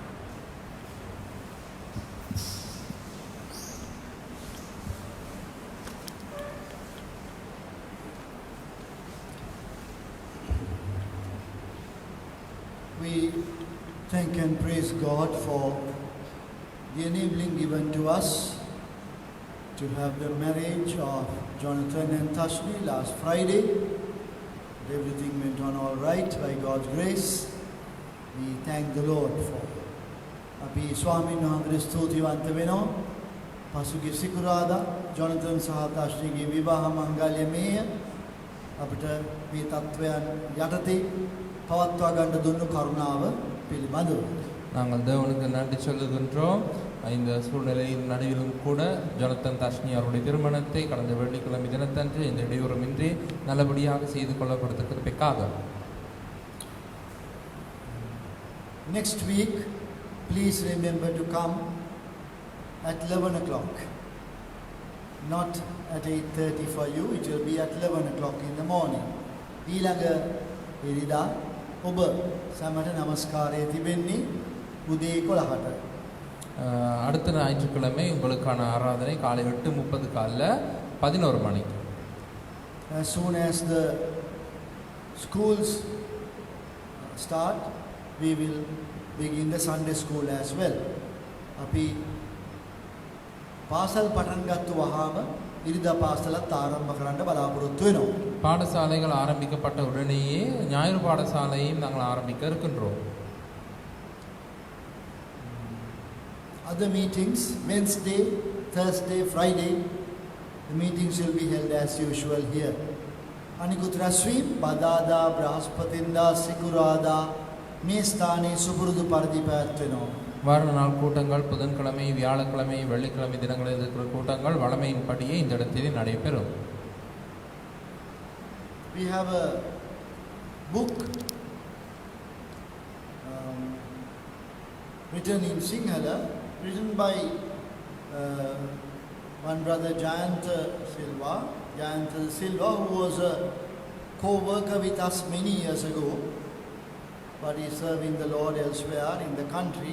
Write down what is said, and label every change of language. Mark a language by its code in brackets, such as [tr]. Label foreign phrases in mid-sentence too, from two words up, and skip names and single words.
[en] We thank and praise God for the enabling given to us to have the marriage of Jonathan and Tashmi last Friday. Everything went on all right by God's grace. We thank the Lord for. [si] අපි ස්වාමීන් වහන්සේට ස්තුතිවන්ත වෙනවා. පසුගිය සිකුරාදා ජොනතන් සහ තාශ්‍රීගේ විවාහ මංගල්‍යමය අපිට මේ තත්වයන් යටතේ පවත්වා ගන්න දුන්නු කරුණාව පිළිබඳව. [ta] நாங்கள் தேவனுக்கு நன்றி சொல்லுகின்றோம். இந்த சூழ்நிலையின் நடுவிலும் கூட ஜொனத்தன் தஷ்னி அவருடைய திருமணத்தை கடந்த வெள்ளிக்கிழமை தினத்தன்று இந்த இடையூறுமின்றி நல்லபடியாக செய்து கொள்ளப்படுத்த கிருபைக்காக. [en] Next week, please remember to come at 11 o'clock. Not at 8:30 for you, it will be at 11 o'clock in the morning. [si] ඊළඟ ඉරිදා ඔබ සමට නමස්කාරය තිබෙන්නේ උදේ 11ට. [ta] அடுத்த ஞாயிற்றுக்கிழமை உங்களுக்கான ஆராதனை காலை 8:30 காலைல 11 மணிக்கு. [en] As soon as the schools start, we will begin the Sunday school as well. [si] අපි පාසල් පටන් ගත්තු වහාම ඉරිදා පාසලත් ආරම්භ කරන්න බලාපොරොත්තු වෙනවා. [ta] பாடசாலைகள் ஆரம்பிக்கப்பட்ட உடனேயே ஞாயிறு பாடசாலையும் நாங்கள் ஆரம்பிக்க இருக்கின்றோம். [en] Other meetings, Wednesday, Thursday, Friday, the meetings will be held as usual here. [si] අනිකුත් රැස්වීම් බදාදා, බ්‍රහස්පතින්දා, සිකුරාදා මේ ස්ථානයේ සුපුරුදු පරිදි පැවැත්වෙනවා. [ta] வார நாள் கூட்டங்கள் புதன்கிழமை, வியாழக்கிழமை, வெள்ளிக்கிழமை தினங்களில் இருக்கிற கூட்டங்கள் வழமையின்படியே இந்த இடத்திலே நடைபெறும். [en] We have a book written in Sinhala, written by one brother Jayanta Silva, who was a co-worker with us many years ago, but he is serving the Lord elsewhere in the country.